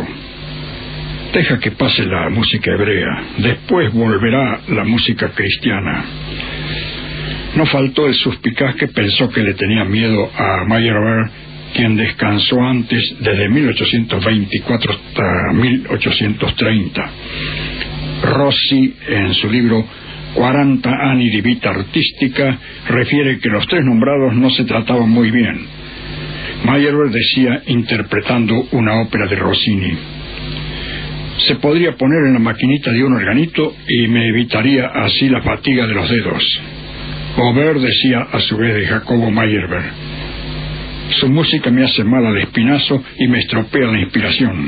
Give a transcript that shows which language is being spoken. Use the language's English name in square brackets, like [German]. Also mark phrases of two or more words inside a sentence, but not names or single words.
[Spanish] Deja que pase la música hebrea, después volverá la música cristiana. No faltó el suspicaz que pensó que le tenía miedo a Meyerbeer, quien descansó antes desde 1824 hasta 1830. Rossi, en su libro 40 anni di vita artistica, refiere que los tres nombrados no se trataban muy bien. Meyerbeer decía, interpretando una ópera de Rossini: se podría poner en la maquinita de un organito y me evitaría así la fatiga de los dedos. Auber decía a su vez de Jacobo Meyerbeer: su música me hace mal al espinazo y me estropea la inspiración.